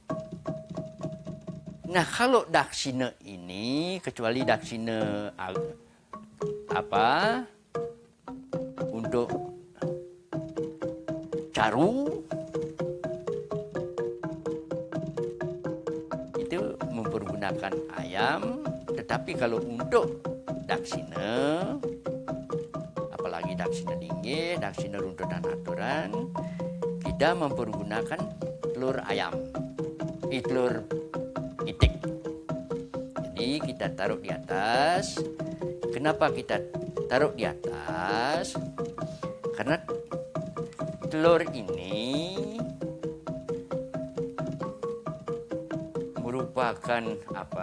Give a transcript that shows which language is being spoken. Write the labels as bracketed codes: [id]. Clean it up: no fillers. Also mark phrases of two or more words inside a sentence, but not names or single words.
[id] Nah, kalau daksina ini, kecuali daksina apa untuk caru, itu mempergunakan ayam. Tetapi kalau untuk daksina, apalagi daksina linggih, daksina runtut dan aturan, kita mempergunakan telur ayam, telur itik. Jadi kita taruh di atas. Kenapa kita taruh di atas? Karena telur ini merupakan apa?